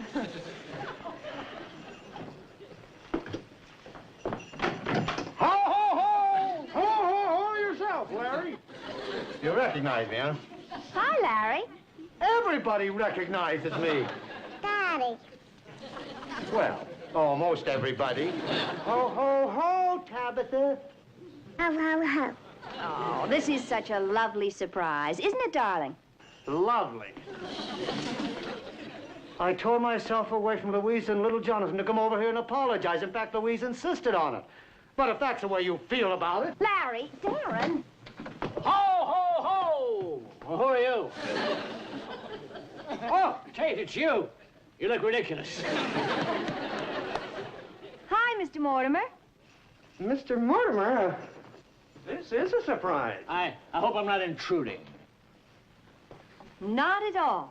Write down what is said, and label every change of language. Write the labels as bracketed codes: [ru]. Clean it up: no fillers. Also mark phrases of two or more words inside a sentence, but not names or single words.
[en] Ho, ho, ho! Ho, ho, ho yourself, Larry. You recognize me, huh? Hi, Larry. Everybody recognizes me. Daddy. Well, almost everybody. Ho, ho, ho, Tabitha. Ho, ho, ho. Oh, this is such a lovely surprise. Isn't it, darling? Lovely. I tore myself away from Louise and little Jonathan to come over here and apologize. In fact, Louise insisted on it. But if that's the way you feel about it... Larry, Darrin. Ho, ho, ho! Well, who are you? Oh, Tate, it's you. You look ridiculous. Hi, Mr. Mortimer. Mr. Mortimer, this is a surprise. I hope I'm not intruding. Not at all.